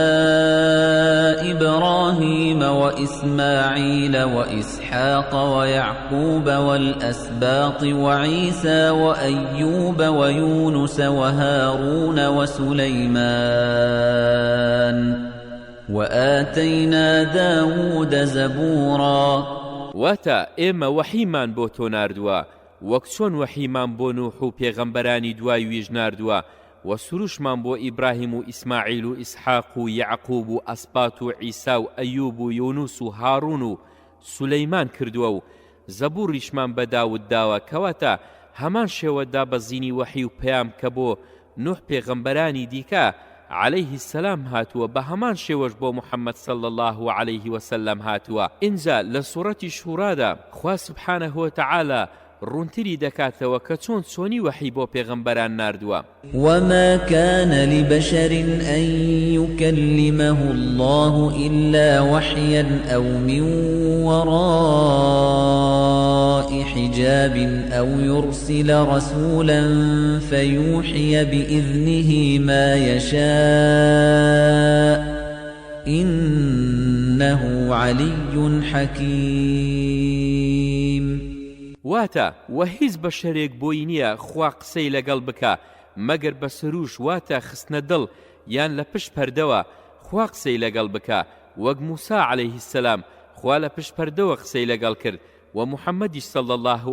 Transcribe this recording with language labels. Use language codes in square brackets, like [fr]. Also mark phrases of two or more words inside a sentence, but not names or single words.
[ar] إبراهيم وإسماعيل وإسحاق ويعقوب والأسباط وعيسى وأيوب ويونس وهارون وسليمان وآتينا داود زبورا. [ckb] واتا ئێمە وەحیمان بۆ تۆ ناردووە وەک چۆن وەحیمان بۆ نوح و پێغەمبەرانی دوای ویش ناردووە و سروشمان بۆ ئیبراهیم و ئیسماعیل و ئیسحاق و یعقوب و ئەسبات و عیسا و ئەیوب و یونوس و هارون و سولەیمان کردووە و زەبوڕیشمان بە داود داوە. کەواتە هەمان شێوە دابەزینی وەحی و پەیام کە بۆ نوح پێغەمبەرانی دیکە [ar] عەلەیهی السەلام [ckb] هاتووە بە هەمان شێوەش بۆ محەممەد [ar] صلی الله عليه وسلم [ckb] هاتووە. اینجا لە سوورەتی شورادا خوا [ar] سبحانه وتعالى [ckb] ڕوونتری دەکاتەوە کە چۆن چۆنی وەحی بۆ پێغەمبەران ناردووە. [ar] وما كان لبشر أن يكلمه الله إلا وحيا أو من وراء حجاب أو يرسل رسولا فيوحي بإذنه ما يشاء إنه علي حكيم. [ckb] واتە وە هیچ بە شەرێک بۆی نییە خوا قسەی لەگەڵ بکە مەگەر بە سروش واتە خستنە دڵ یان لە پشت پەردەوە خوا قسەی لەگەڵ بکە وەک موسا [ar] عەلەیهی السەلام [ckb] خوا لە پشت پەردەوە قسەی لەگەڵ کرد و محەممەدیش [ar] صلی الله